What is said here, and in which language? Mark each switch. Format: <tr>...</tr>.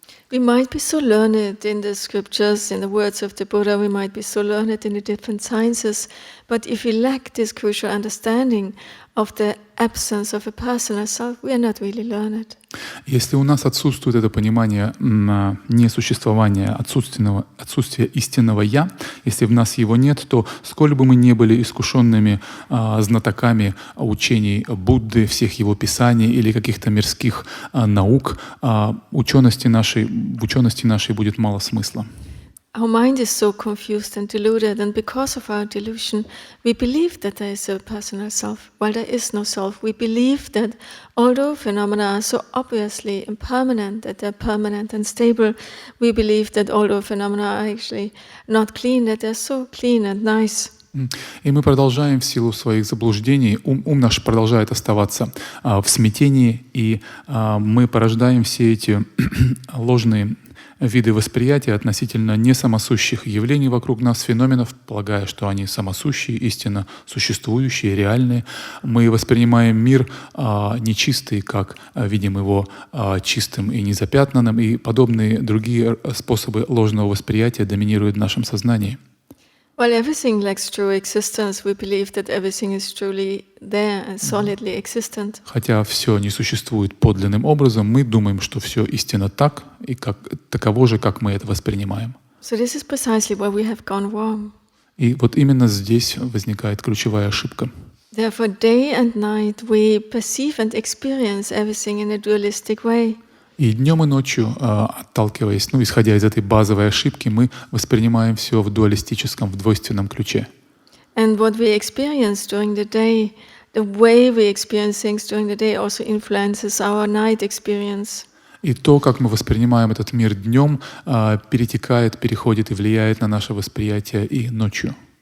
<en>We might be so learned in the scriptures, in the words of the Buddha, we might be so learned in the different sciences, but if we lack this crucial understanding of the absence of a personal self, we are not really learned.</en> <ru>Если у нас отсутствует это понимание несуществования, отсутствия истинного «я», если в нас его нет, то сколь бы мы не были искушенными знатоками учений Будды, всех его писаний или каких-то мирских наук, в учености нашей будет мало смысла.</ru> <en>Our mind is so confused and deluded, and because of our delusion, we believe that there is a personal self, while there is no self. We believe that although phenomena are so obviously impermanent, that they're permanent and stable, we believe that although phenomena are actually not clean, that they're so clean and nice.</en> <ru>И мы продолжаем в силу своих заблуждений, ум наш продолжает оставаться в смятении, и мы порождаем все эти ложные виды восприятия относительно несамосущих явлений вокруг нас, феноменов, полагая, что они самосущие, истинно существующие, реальные. Мы воспринимаем мир нечистый, как видим его чистым и незапятнанным, и подобные другие способы ложного восприятия доминируют в нашем сознании.</ru> <en>While everything lacks true existence, we believe that everything is truly there and solidly existent.</en> <ru>Хотя все не существует подлинным образом, мы думаем, что все истинно так и таково же, как мы это воспринимаем.</ru> <en>So this is precisely where we have gone wrong.</en> <ru>И вот именно здесь возникает ключевая ошибка.</ru> <en>Therefore, day and night we perceive and experience everything in a dualistic way.</en> <ru>И днем и ночью, отталкиваясь, исходя из этой базовой ошибки, мы воспринимаем все в дуалистическом, в двойственном ключе.</ru> <en>And what we experience during the day, the way we experience things during the day also influences our night experience.</en> <ru>И то, как мы воспринимаем этот мир днем, переходит и влияет на наше восприятие и ночью.</ru>